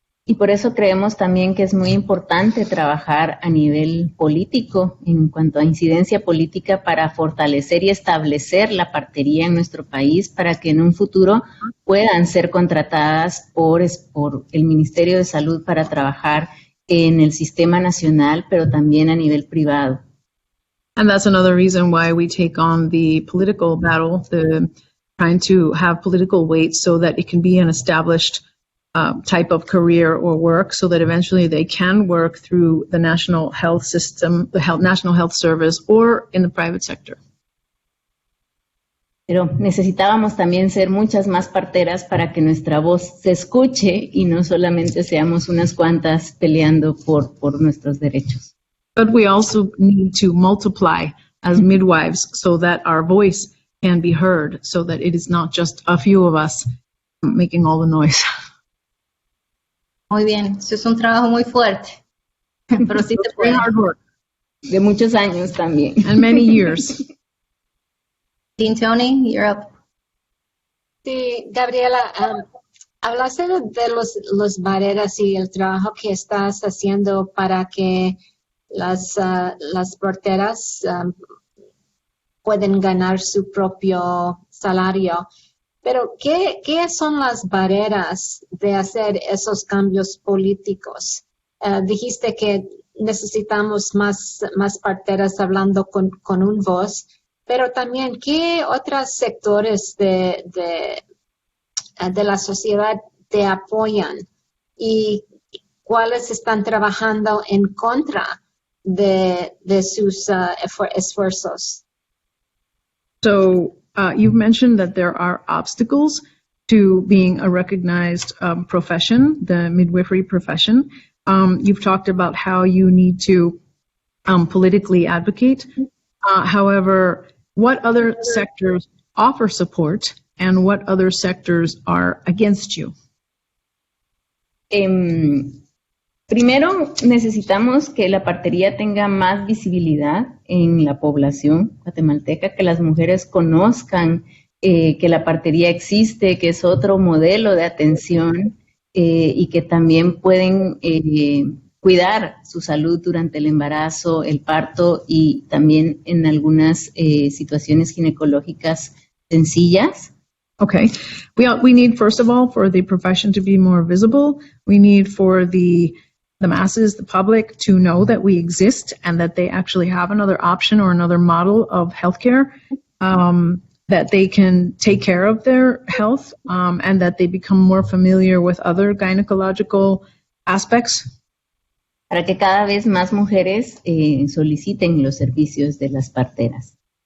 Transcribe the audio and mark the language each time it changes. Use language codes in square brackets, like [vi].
[es] Y por eso creemos también que es muy importante trabajar a nivel político, en cuanto a incidencia política, para fortalecer y establecer la partería en nuestro país, para que en un futuro puedan ser contratadas por el Ministerio de Salud para trabajar en el sistema nacional, pero también a nivel privado. [en] And that's another reason why we take on the political battle, trying to have political weight so that it can be an established type of career or work, so that eventually they can work through the national health system, National Health Service, or in the private sector. [es] Pero necesitábamos también ser muchas más parteras para que nuestra voz se escuche y no solamente seamos unas cuantas peleando por nuestros derechos. [en] But we also need to multiply as midwives so that our voice can be heard, so that it is not just a few of us making all the noise. [es] Muy bien, eso es un trabajo muy fuerte, pero sí se puede. [en] Hard work. [es] De muchos años también. [en] And many years. Dean Tony, you're up. [es] Sí, Gabriela, hablaste de los barreras y el trabajo que estás haciendo para que las parteras pueden ganar su propio salario. Pero, ¿qué son las barreras de hacer esos cambios políticos? Dijiste que necesitamos más parteras hablando con un voz, pero también, ¿qué otros sectores de la sociedad te apoyan? ¿Y cuáles están trabajando en contra de sus esfuerzos? [en] So you've mentioned that there are obstacles to being a recognized profession, the midwifery profession. You've talked about how you need to politically advocate. However, what other sectors offer support and what other sectors are against you? [es] Primero, necesitamos que la partería tenga más visibilidad en la población guatemalteca, que las mujeres conozcan que la partería existe, que es otro modelo de atención y que también pueden cuidar su salud durante el embarazo, el parto y también en algunas situaciones ginecológicas sencillas. [en] Okay. We need, first of all, for the profession to be more visible. We need for the masses, the public, to know that we exist and that they actually have another option or another model of healthcare, that they can take care of their health, and that they become more familiar with other gynecological aspects. [es] Para que cada vez más mujeres soliciten los servicios de las parteras.